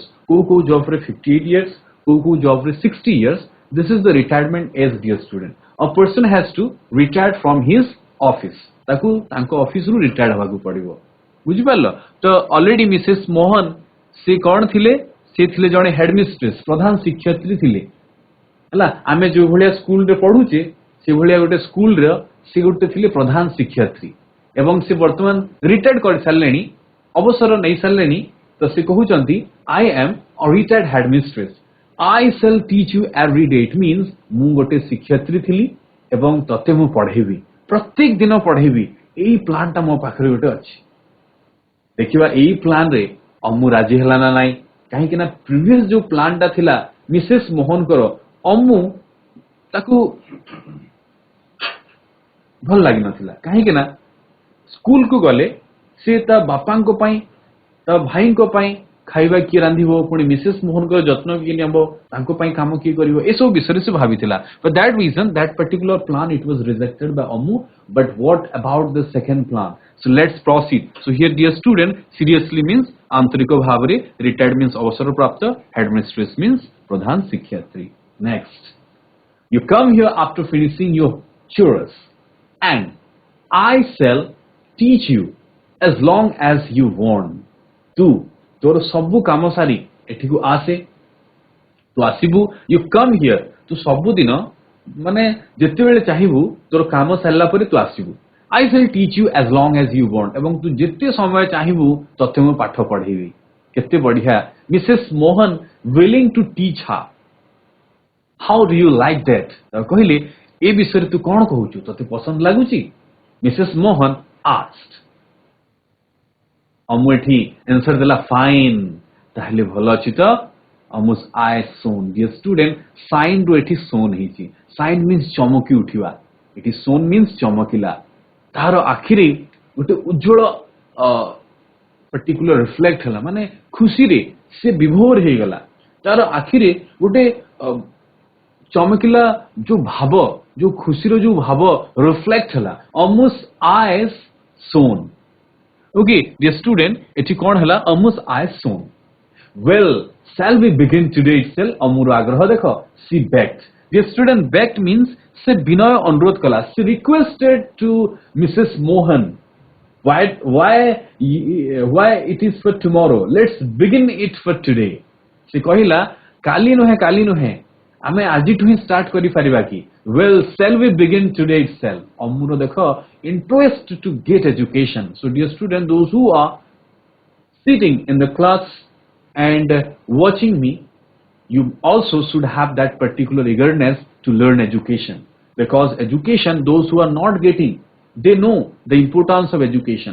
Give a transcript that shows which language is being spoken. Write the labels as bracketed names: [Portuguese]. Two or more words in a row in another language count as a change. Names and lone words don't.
[Odia] କୋଉ job ରେ 58 years, କୋଉ job ରେ 60 years. [English] This is the retirement age, dear student. A person has to retire from his office. [Odia] ତାକୁ ତାଙ୍କ ଅଫିସ ରୁ ରିଟାୟାର୍ଡ ହେବାକୁ ପଡିବ. ବୁଝିପାରିଲ? ତ ଅଲରେଡି ମିସେସ୍ ମୋହନ ସେ କଣ ଥିଲେ? ସେ ଥିଲେ ଜଣେ ହେଡମିଷ୍ଟ୍ରେସ୍, ପ୍ରଧାନ ଶିକ୍ଷୟିତ୍ରୀ ଥିଲେ. ହେଲା, ଆମେ ଯୋଉ ଭଳିଆ ସ୍କୁଲ ରେ ପଢୁଛେ ସେ ଭଳିଆ ଗୋଟେ ସ୍କୁଲ ର ସେ ଗୋଟେ ଥିଲେ ପ୍ରଧାନ ଶିକ୍ଷୟିତ୍ରୀ ଏବଂ ସେ ବର୍ତ୍ତମାନ ରିଟାୟାର୍ଡ କରି ସାରିଲେଣି, ଅବସର ନେଇ ସାରିଲେଣି. ତ ସେ କହୁଛନ୍ତି [English] I am a retired headmistress. I shall teach you every day. It means [Odia] ମୁଁ ଗୋଟେ ଶିକ୍ଷୟିତ୍ରୀ ଥିଲି ଏବଂ ତତେ ମୁଁ ପଢେଇବି, ପ୍ରତ୍ୟେକ ଦିନ ପଢେଇବି. ଏଇ ପ୍ଲାନ ଟା ମୋ ପାଖରେ ଗୋଟେ ଅଛି. ଦେଖିବା ଏଇ ପ୍ଲାନ ରେ ଅମୁ ରାଜି ହେଲା ନା ନାଇଁ. କାହିଁକି ନା ପ୍ରିଭିୟସ ଯୋଉ ପ୍ଲାନ ଟା ଥିଲା ମିସେସ୍ ମୋହନଙ୍କର, ଅମୁ ତାକୁ ଭଲ ଲାଗିନଥିଲା. କାହିଁକି ନା ସ୍କୁଲ କୁ ଗଲେ ସେ ତା ବାପାଙ୍କ ପାଇଁ ତା ଭାଇଙ୍କ ପାଇଁ ଖାଇବା କିଏ ରାନ୍ଧିବ, ପୁଣି ମିସେସ୍ ମୋହନଙ୍କର ଯତ୍ନ କିଏ ନେବ, ତାଙ୍କ ପାଇଁ କାମ କିଏ କରିବ, ଏସବୁ ବିଷୟରେ ସେ ଭାବିଥିଲା. [English] For that reason, that particular plan, it was rejected by Amu. But what about the second plan? So let's proceed. So here, dear student, seriously means [Odia] ଆନ୍ତରିକ ଭାବରେ, [English] retired means [Odia] ଅବସର ପ୍ରାପ୍ତ, [English] headmistress means [Odia] ପ୍ରଧାନ ଶିକ୍ଷୟିତ୍ରୀ. [English] Next, you come here after finishing your chores, and I shall teach you as long as you want. [Odia] Tu ତୋର ସବୁ କାମ ସାରି ଏଠିକୁ ଆସେ, ତୁ ଆସିବୁ. [English] you come here, [Odia] ତୁ ସବୁଦିନ ମାନେ ଯେତେବେଳେ ଚାହିଁବୁ ତୋର କାମ ସାରିଲା ପରେ ତୁ ଆସିବୁ. [English] I shall teach you as long as you want. [Odia] ଏବଂ ତୁ ଯେତେ ସମୟ ଚାହିଁବୁ ତତେ ମୁଁ ପାଠ ପଢେଇବି. କେତେ ବଢିଆ. [English] ମିସେସ୍ ମୋହନ willing to teach her. How do you like that? [Odia] କହିଲେ ଏ ବିଷୟରେ ତୁ କଣ କହୁଛୁ, ତତେ ପସନ୍ଦ ଲାଗୁଛି? ମିସେସ୍ ମୋହନ asked. ଅମୁ ଏଠି ଆନ୍ସର ଦେଲା ଫାଇନ୍. ତାହେଲେ ଭଲ ଅଛି ତ? [English] ଅମୁ's eye shone. Dear student, shine [Odia] ରୁ ଏଠି [English] shone ହେଇଛି. Shine means [Odia] ଚମକି ଉଠିବା, ଏଠି [English] shone means ଚମକିଲା. [Odia] ତାର ଆଖିରେ ଗୋଟେ ଉଜ୍ଜଳ [English] particular reflect [Odia] ହେଲା, ମାନେ ଖୁସିରେ ସେ ବିଭୋର ହେଇଗଲା. ତାର ଆଖିରେ ଗୋଟେ ଚମକିଲା ଯୋଉ ଭାବ, ଯୋଉ ଖୁସିର ଯୋଉ ଭାବ reflect ହେଲା. [English] ଅମୁ's eyes shone. Okay, dear student, [Odia] ଏଠି କଣ ହେଲା? [English] Amu's eyes shone. Well, shall we begin today itself? [Odia] ଅମୁର ଆଗ୍ରହ ଦେଖ. [English] She begged. Dear student, begged means [Odia] ସେ ବିନୟ ଅନୁରୋଧ କଲା. [English] She requested to Mrs. Mohan. Why it is for tomorrow? Let's begin it for today. [Odia] ସେ କହିଲା କାଲି ନୁହେଁ ଆମେ ଆଜିଠୁ ହିଁ ଷ୍ଟାର୍ଟ କରିପାରିବା କି? [English] Well, shall we begin today itself? [Odia] ଅମୁର ଦେଖ [English] interest to get education. So dear student, those who are sitting in the class and watching me, you also should have that particular eagerness to learn education. Because education, those who are not getting, they know the importance of education.